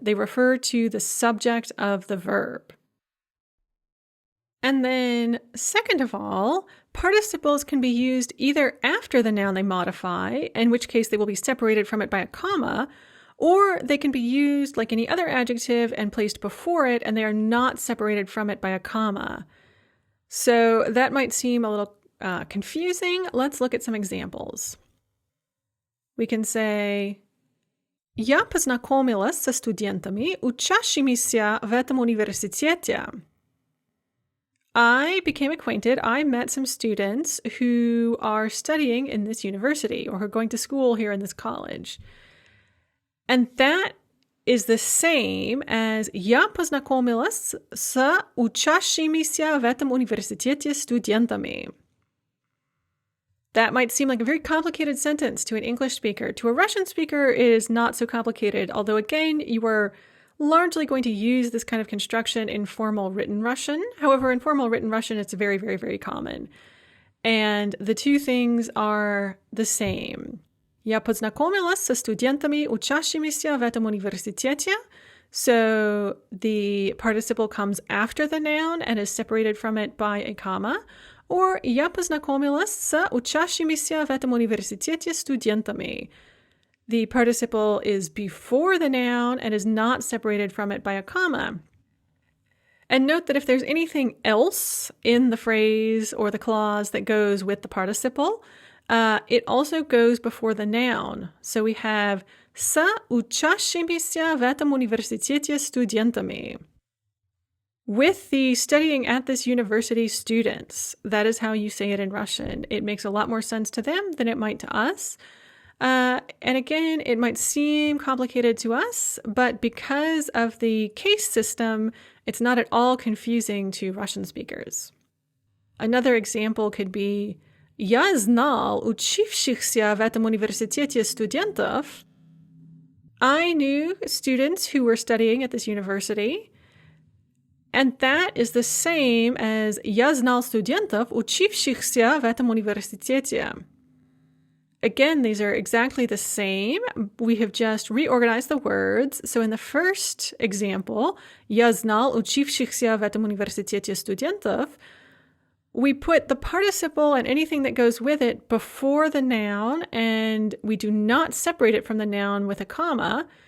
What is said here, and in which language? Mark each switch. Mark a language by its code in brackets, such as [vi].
[en] They refer to the subject of the verb. And then, second of all, participles can be used either after the noun they modify, in which case they will be separated from it by a comma, or they can be used like any other adjective and placed before it, and they are not separated from it by a comma. So that might seem a little confusing. Let's look at some examples. We can say, [ru] Я познакомилась со студентами, учащимися в этом университете. [en] I became acquainted, I met some students who are studying in this university or who are going to school here in this college. And that is the same as [ru] Я познакомилась с учащимися в этом университете студентами. [en] That might seem like a very complicated sentence to an English speaker. To a Russian speaker, it is not so complicated, although again, you are largely going to use this kind of construction in formal written Russian. However, in formal written Russian, it's very, very, very common. And the two things are the same. [ru] Я познакомилась со студентами, учащимися в этом университете. [en] So the participle comes after the noun and is separated from it by a comma. [ru] Or я познакомилась с учащимися в этом университете студентами. [en] The participle is before the noun and is not separated from it by a comma. And note that if there's anything else in the phrase or the clause that goes with the participle, it also goes before the noun. So we have [ru] с учащимися в этом университете студентами. [en] With the studying at this university students. That is how you say it in Russian. It makes a lot more sense to them than it might to us. And again, it might seem complicated to us, but because of the case system, it's not at all confusing to Russian speakers. Another example could be [ru] Я знал учившихся в этом университете студентов. [en] I knew students who were studying at this university. And that is the same as [ru] Я знал студентов, учившихся в этом университете. [en] Again, these are exactly the same. We have just reorganized the words. So in the first example, [ru] Я знал учившихся в этом университете студентов, [en] we put the participle and anything that goes with it before the noun, and we do not separate it from the noun with a comma.